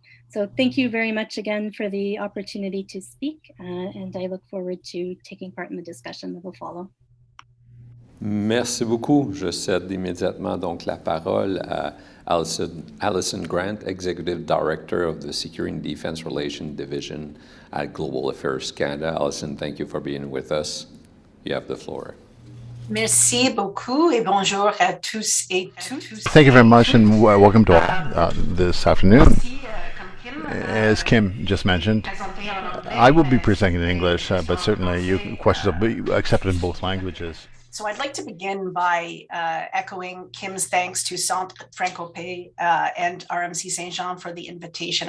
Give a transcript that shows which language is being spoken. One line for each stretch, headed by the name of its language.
English: So thank you very much again for the opportunity to speak, and I look forward to taking part in the discussion that will follow.
French: Merci beaucoup. Je cède immédiatement donc la parole à Alison Grant,
English: Executive Director of the Security and Defense Relations Division at Global Affairs Canada. Alison, thank you for being with us. You have the floor.
French: Merci beaucoup et bonjour à tous et toutes.
English: Thank you very much and welcome to all this afternoon. As Kim just mentioned, I will be presenting in English, but certainly questions will be accepted in both languages. So I'd like to begin by echoing Kim's thanks to Centre FrancoPaix and RMC Saint-Jean for the invitation.